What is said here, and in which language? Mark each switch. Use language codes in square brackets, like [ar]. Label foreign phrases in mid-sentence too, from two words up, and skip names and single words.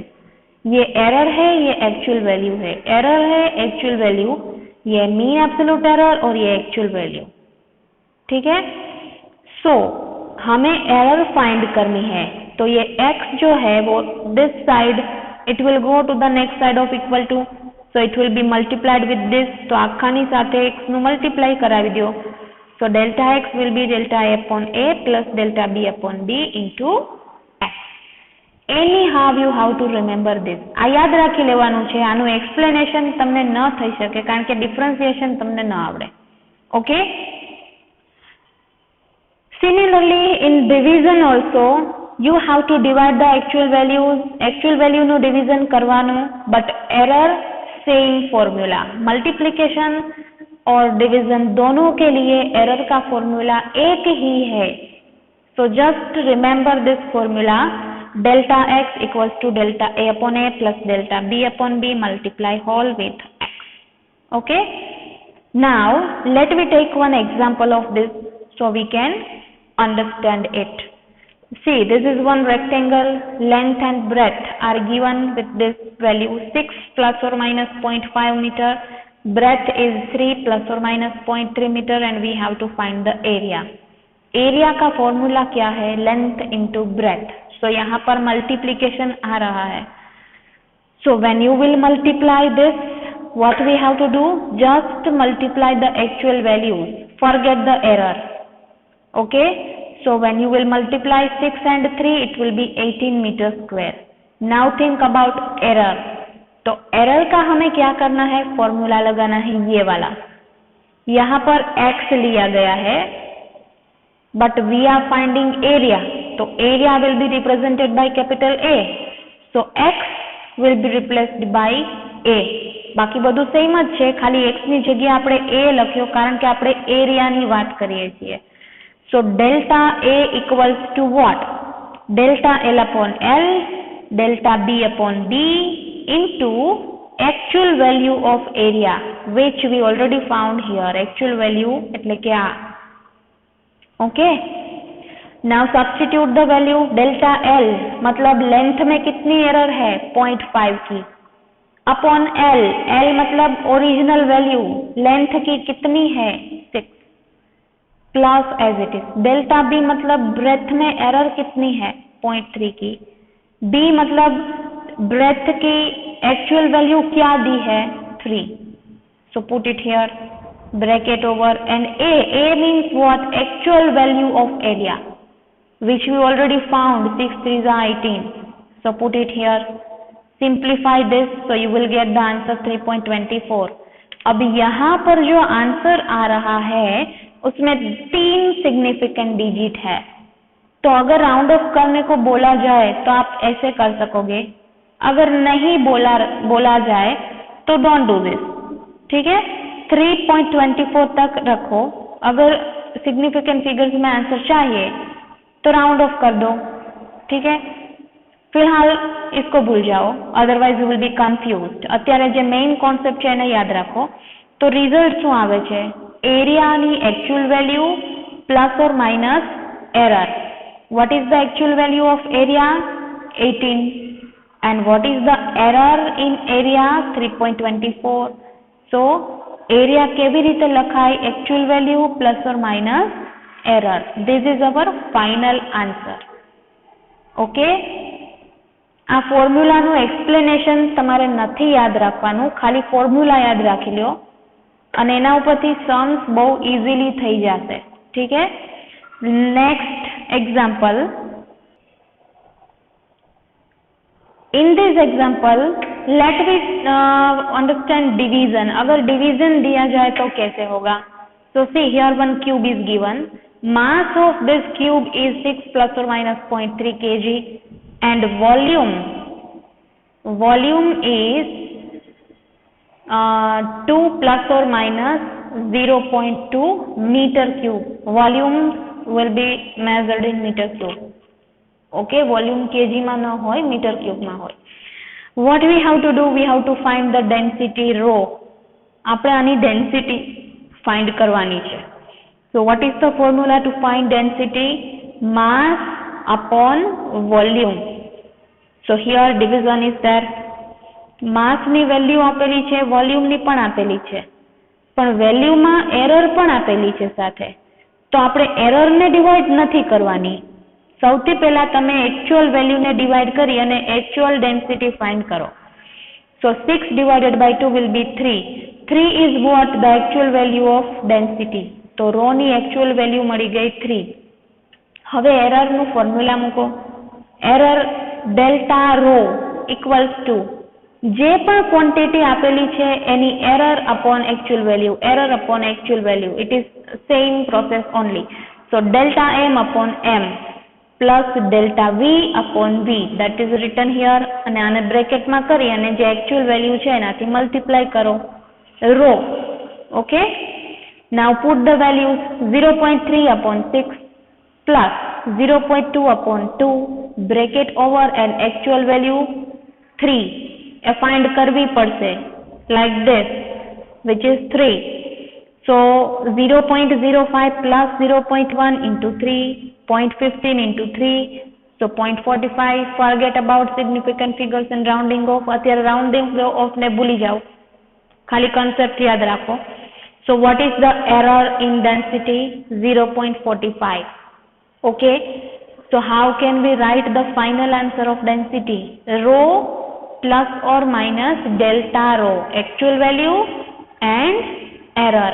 [hi] ये एरर है, ये [en] actual value [hi] है, एरर है, [en] actual value, [hi] ये [en] mean absolute error [hi] और ये [en] actual value. [hi] ठीक है। सो हमें एरर फाइंड करनी है, तो ये x जो है वो [en] this side it will go to the next side of equal to, so it will be multiplied with this, [gu] तो આખાની સાથે x નું મલ્ટીપ્લાય કરાવી દો, [en] so delta x will be delta a upon a plus delta b upon b into x. anyhow you have to remember this. [gu] આ યાદ રાખી લેવાનું છે, આનું એક્સપ્લેનેશન તમને ન થઈ શકે કારણ કે ડિફરન્શિએશન તમને ન આવડે. ઓકે. [en] Similarly in division also you have to divide the actual values. actual value [gu] નું division કરવાનું, [en] but error same formula. [hi] मल्टीप्लिकेशन और डिवीजन दोनों के लिए एरर का फॉर्मूला एक ही है, [en] so just remember this formula, delta x equals to delta a upon a plus delta b upon b multiply whole with x. Okay. Now let me take one example of this so we can understand it. See, this is one rectangle, length and breadth are given with this value 6 plus or minus 0.5 meter, breadth is 3 plus or minus 0.3 meter and we have to find the area. [hi] Area का formula क्या है, [en] length into breadth. [hi] So यहाँ पर multiplication आ रहा है. [en] So when you will multiply this, what we have to do? Just multiply the actual values. Forget the error. Okay. So when you will multiply 6 and 3, it will be 18 meter square. Now think about error. [hi] तो error का हमें क्या करना है, फॉर्मूला लगाना है ये वाला. यहाँ पर x लिया गया है, [en] but we are finding area. तो area will be represented by capital A. So x will be replaced by A. [gu] બાકી બધું સેમ જ છે, ખાલી x ની જગ્યાએ આપણે A લખ્યો કારણ કે આપણે એરિયાની વાત કરીએ છીએ. [en] So delta A equals to what? Delta L upon L, delta B upon B into actual value of area, which we already found here. Actual value [gu] એટલે કે આ. [en] Okay. Now substitute the value. Delta L [hi] मतलब लेंथ में कितनी एरर है, 0.5 की, अपॉन L, L मतलब [en] original value [hi] लेंथ की कितनी है, 6 [en] plus as it is. delta B [hi] मतलब ब्रेथ में एरर कितनी है, 0.3 की. बी मतलब ब्रेथ की [en] actual value [hi] क्या दी है, 3. [en] So put it here, bracket over, and A means what, actual value of area which we already found, 6 3 18. So put it here, simplify this, so you will get the answer 3.24. [hi] अब यहाँ पर जो आंसर आ रहा है उसमें 3 [en] significant digit [hi] है, तो अगर [en] round off [hi] करने को बोला जाए तो आप ऐसे कर सकोगे, अगर नहीं बोला जाए तो [en] don't do this. [hi] ठीक है. 3.24 तक रखो. अगर [en] significant figures [hi] में आंसर चाहिए तो [en] round off [hi] कर दो. ठीक है. फिलहाल इसको भूल जाओ, [en] otherwise you will be confused. [gu] અત્યારે જે [en] main concept [gu] છે એને યાદ રાખો. તો રિઝલ્ટ શું આવે છે, એરિયાની [hi] एक्चुअल वैल्यू प्लस और माइनस एरर. [en] what is the actual value of area, 18, and what is the error in area, 3.24. so area [gu] કેવી રીતે લખાય, [en] actual value plus or minus error. this is our final answer. okay. [gu] આ ફોર્મ્યુલાનું એક્સપ્લેનેશન તમારે નથી યાદ રાખવાનું, ખાલી ફોર્મ્યુલા યાદ રાખી લ્યો અને એના ઉપરથી सम्स બહુ ઇઝીલી થઈ જશે. [hi] ठीक है. [en] next example. In this example let we understand division. [hi] अगर डिवीजन दिया जाए तो कैसे होगा. [en] So see here one cube is given. mass of this cube is 6 plus or minus 0.3 kg and volume is 2 plus or minus 0.2 meter cube. Volume will be measured in meter cube. Okay, volume [gu] kg માં ન હોય, [en] meter cube [gu] માં હોય. [en] What we have to do? We have to find the density rho. [gu] આપણે આની ડેન્સિટી ફાઇન્ડ કરવાની છે. [en] So what is the formula to find density? Mass upon volume. So here division is there. [gu] માસની વેલ્યુ આપેલી છે, વોલ્યુમની પણ આપેલી છે, પણ વેલ્યુમાં એરર પણ આપેલી છે સાથે. તો આપણે એરરને ડિવાઈડ નથી કરવાની. સૌથી પહેલા તમે એક્ચ્યુઅલ વેલ્યુને ડિવાઈડ કરી અને [en] actual density find [gu] કરો. [en] So 6 divided by 2 will be 3. 3 is what? The actual value of density. [gu] તો રો ની [en] actual value [gu] મળી ગઈ 3. હવે એરરનું ફોર્મ્યુલા મૂકો. [en] error delta rho equals to [gu] જે પણ ક્વોન્ટિટી આપેલી છે એની [en] error upon actual value, error upon actual value. It is same process only. So delta M upon M plus delta V upon V, that is written here. [gu] અને આને બ્રેકેટમાં કરી અને જે [en] actual value [gu] છે એનાથી મલ્ટીપ્લાય કરો રો. ઓકે, [en] now put the values. 0.3 upon 6 plus 0.2 upon 2 bracket over and actual value 3 find [gu] કરવી પડશે [en] like this, which is 3. So 0.05 plus 0.1 into 3, 0.15 into 3, so 0.45. forget about significant figures and rounding off. [gu] અત્યારે [en] rounding off [gu] ને ભૂલી જાઓ, ખાલી concept યાદ રાખો. [en] So what is the error in density? 0.45. Okay, so how can we write the final answer of density? Rho plus or minus delta rho, actual value and error.